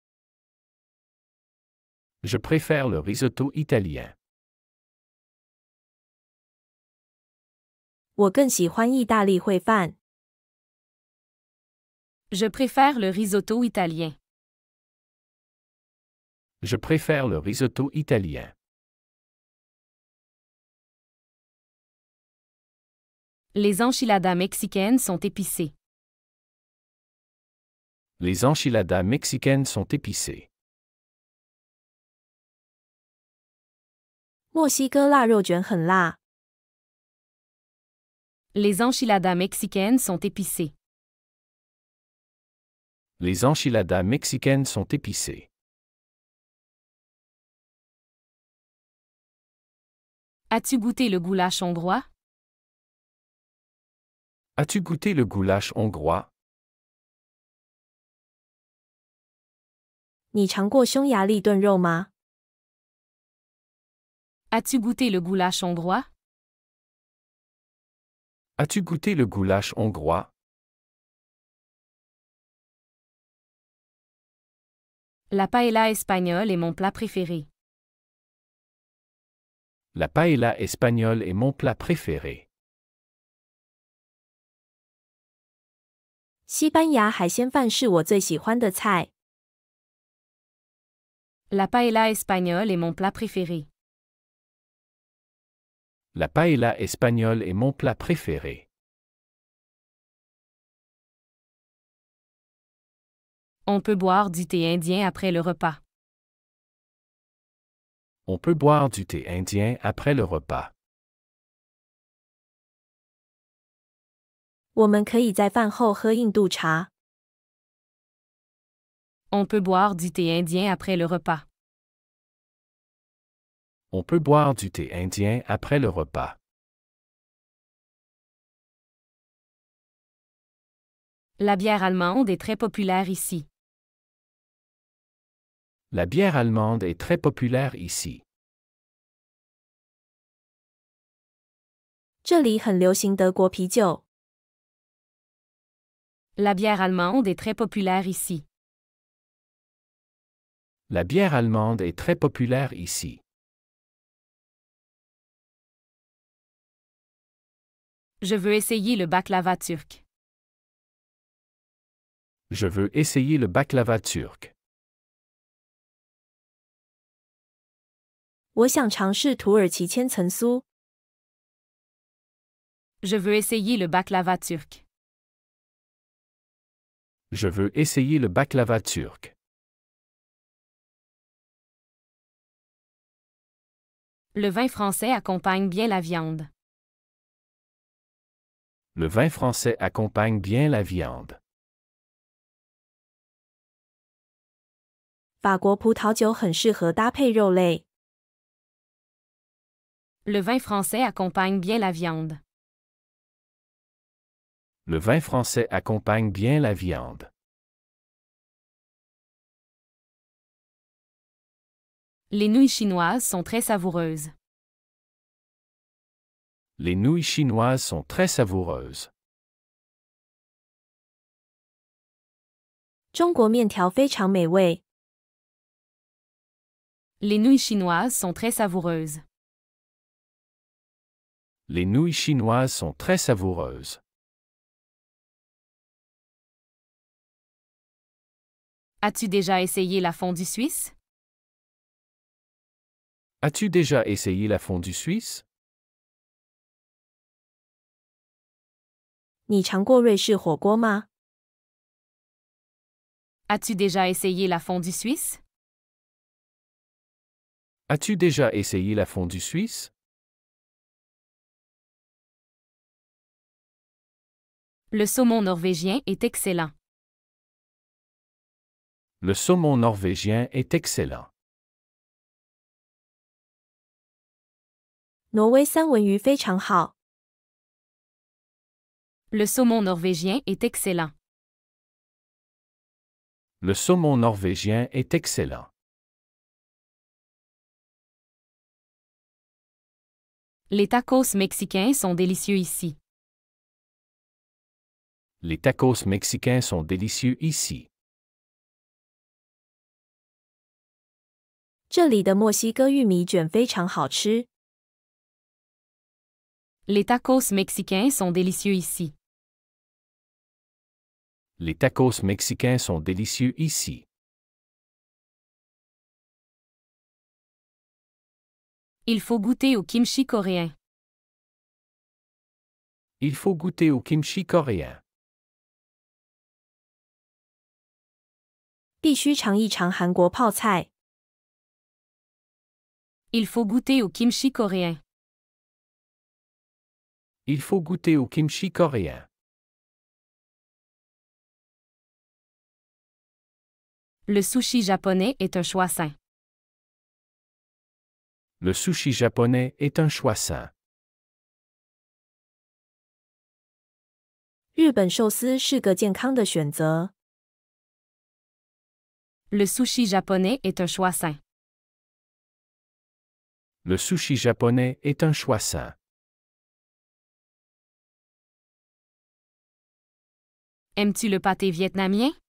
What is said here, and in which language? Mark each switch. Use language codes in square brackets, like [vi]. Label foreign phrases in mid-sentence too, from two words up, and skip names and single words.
[fr] Je préfère le risotto italien. [zh] 我更喜欢意大利烩饭。 [fr] Je préfère le risotto italien. Je préfère le risotto italien. Les enchiladas mexicaines sont épicées. Les enchiladas mexicaines sont épicées. [zh] 墨西哥腊肉卷很辣。 [fr] Les enchiladas mexicaines sont épicées. Les enchiladas mexicaines sont épicées. As-tu goûté le goulash hongrois? As-tu goûté le goulash hongrois? [zh] 你尝过匈牙利炖肉吗？ [fr] As-tu goûté le goulash hongrois? As-tu goûté le goulash hongrois? La paella espagnole est mon plat préféré. La paella espagnole est mon plat préféré. [zh] 西班牙海鲜饭是我最喜欢的菜。 [fr] La paella espagnole est mon plat préféré. La paella espagnole est mon plat préféré. On peut boire du thé indien après le repas. On peut boire du thé indien après le repas. [zh] 我们可以在饭后喝印度茶。 [fr] On peut boire du thé indien après le repas. On peut boire du thé indien après le repas. La bière allemande est très populaire ici. La bière allemande est très populaire ici. [zh] 这里很流行德国啤酒。 [fr] La bière allemande est très populaire ici. La bière allemande est très populaire ici. Je veux essayer le baklava turc. Je veux essayer le baklava turc. [zh] 我想尝试土耳其千层酥。 [fr] Je veux essayer le baklava turc. Je veux essayer le baklava turc. Le vin français accompagne bien la viande. Le vin français accompagne bien la viande. [zh] 法国葡萄酒很适合搭配肉类。 [fr] Le vin français accompagne bien la viande. Le vin français accompagne bien la viande. Les nouilles chinoises sont très savoureuses. Les nouilles chinoises sont très savoureuses. [zh] 中国面条非常美味。 [fr] Les nouilles chinoises sont très savoureuses. Les nouilles chinoises sont très savoureuses. As-tu déjà essayé la fondue suisse? As-tu déjà essayé la fondue suisse? [zh] 你尝过瑞士火锅吗？ [fr] As-tu déjà essayé la fondue suisse? As-tu déjà essayé la fondue suisse? Le saumon norvégien est excellent. Le saumon norvégien est excellent. [zh] 挪威三文鱼非常好。 [fr] Le saumon norvégien est excellent. Le saumon norvégien est excellent. Les tacos mexicains sont délicieux ici. Les tacos mexicains sont délicieux ici. [zh] 这里的墨西哥玉米卷非常好吃。 [fr] Les tacos mexicains sont délicieux ici. Les tacos mexicains sont délicieux ici. Il faut goûter au kimchi coréen. Il faut goûter au kimchi coréen. [zh] 必须尝一尝韩国泡菜。 [fr] Il faut goûter au kimchi coréen. Il faut goûter au kimchi coréen. Le sushi japonais est un choix sain. Le sushi japonais est un choix sain. [zh] 日本寿司是个健康的选择。 [fr] Le sushi japonais est un choix sain. Le sushi japonais est un choix sain. Aimes-tu le pâté vietnamien?